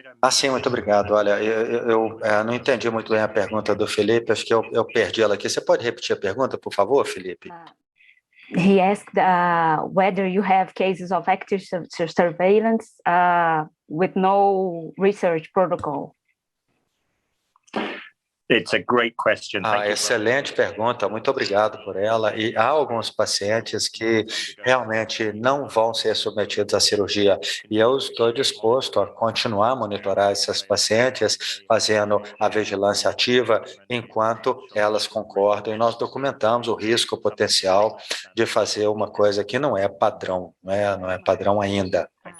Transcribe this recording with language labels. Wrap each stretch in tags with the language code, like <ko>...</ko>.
<pt>Sim, muito obrigado. Olha, eu não entendi muito bem a pergunta do Felipe, acho que eu perdi ela aqui. Você pode repetir a pergunta, por favor, Felipe?</pt> <en>He asked whether you have cases of active surveillance with no research protocol. It's a great question.</en> <pt>Excelente pergunta, muito obrigado por ela. E há alguns pacientes que realmente não vão ser submetidos à cirurgia. E eu estou disposto a continuar a monitorar essas pacientes, fazendo a vigilância ativa, enquanto elas concordam. E nós documentamos o risco potencial de fazer uma coisa que não é padrão, não é padrão ainda.</pt>